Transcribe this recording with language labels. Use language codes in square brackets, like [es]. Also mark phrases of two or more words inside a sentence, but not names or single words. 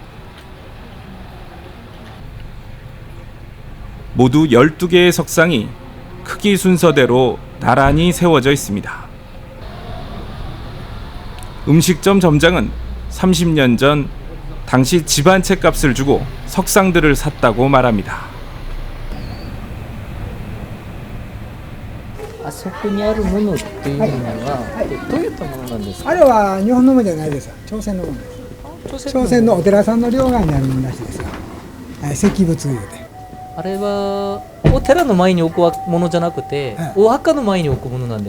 [ko] 모두 12개의 석상이 크기 순서대로 나란히 세워져 있습니다. 음식점 점장은 30년 전 당시 집 한 채 값을 주고 석상들을 샀다고 말합니다. [ja] あそこにあるものっていうのはどういったものなんですか？あれは日本のものじゃないです。朝鮮のものです。朝鮮のお寺さんの両側にあるものらしいですよ。石仏いうて。あれはお寺の前に置くものじゃなくて、お墓の前に置くものなんです。